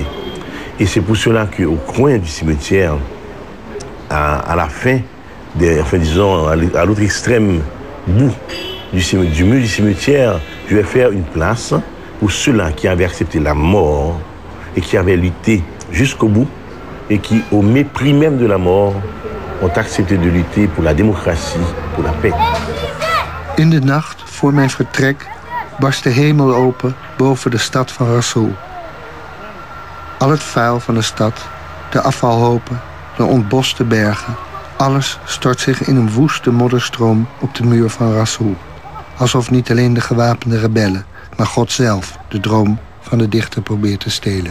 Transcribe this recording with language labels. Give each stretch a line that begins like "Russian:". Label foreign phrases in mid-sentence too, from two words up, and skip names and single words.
French: Et c'est pour cela qu'au coin du cimetière, à la fin, disons, à l'autre extrême bout du mur du cimetière, je vais faire une place pour ceux-là qui avaient accepté la mort et qui avaient lutté jusqu'au bout et qui, au mépris même de la mort, ont accepté de lutter pour la démocratie, pour la paix.
Dutch: In de nacht voor mijn vertrek barst de hemel open boven de stad van Rasoul. Al het vuil van de stad, de afvalhopen, de ontboste bergen, alles stort zich in een woeste modderstroom op de muur van Rasoul. Alsof niet alleen de gewapende rebellen, maar God zelf de droom van de dichter probeert te stelen.